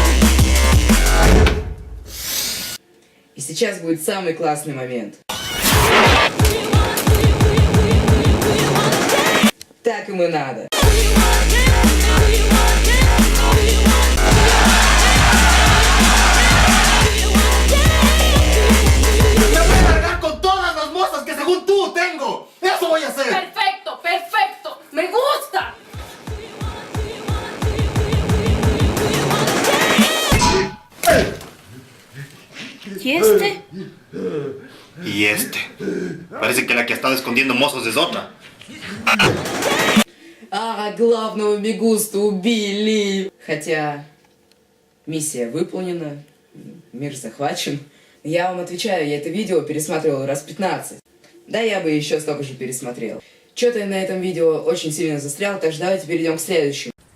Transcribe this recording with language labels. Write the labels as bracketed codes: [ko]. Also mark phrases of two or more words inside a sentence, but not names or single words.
[ru] И сейчас будет самый классный момент. Так им и надо. [es] Perfecto, perfecto. Me gusta. ¿Y este? Y este. Parece que la que ha estado escondiendo mozos es otra. [ru] А, главного Мегусту убили! Хотя, миссия выполнена, мир захвачен. Я вам отвечаю, я это видео пересматривал раз 15. Да я бы еще столько же пересмотрел. Что-то я на этом видео очень сильно застрял, так что давайте перейдем к следующему.